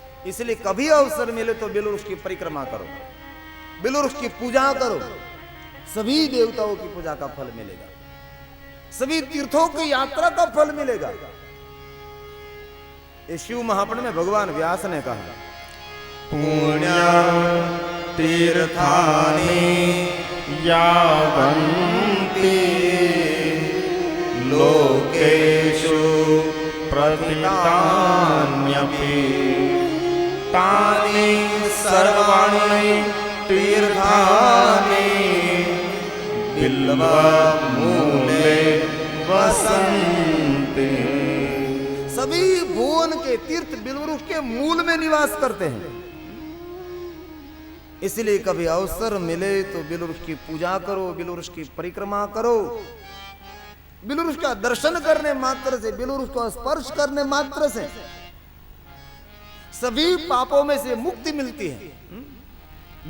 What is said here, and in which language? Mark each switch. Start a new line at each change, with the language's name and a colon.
Hindi: इसलिए कभी अवसर मिले तो बिल्व वृक्ष की परिक्रमा करो, बिल्व वृक्ष की पूजा करो, सभी देवताओं की पूजा का फल मिलेगा, सभी तीर्थों की यात्रा का फल मिलेगा। ये शिव महापुराण में भगवान व्यास ने कहा
Sanskrit: पुण्य तीर्थानि यावन्ति लोकेषु प्रसिद्धानि कथितान्यपि तानि सर्वाणि तीर्थानि बिल्वमूले वसन्ति।
Hindi: सभी भुवन के तीर्थ बिल्ववृक्ष के मूल में निवास करते हैं। इसलिए कभी अवसर मिले तो बिल्ववृक्ष की पूजा करो, बिल्ववृक्ष की परिक्रमा करो। बिल्ववृक्ष का दर्शन करने मात्र से, बिल्ववृक्ष को स्पर्श करने मात्र से सभी पापों में से मुक्ति मिलती है।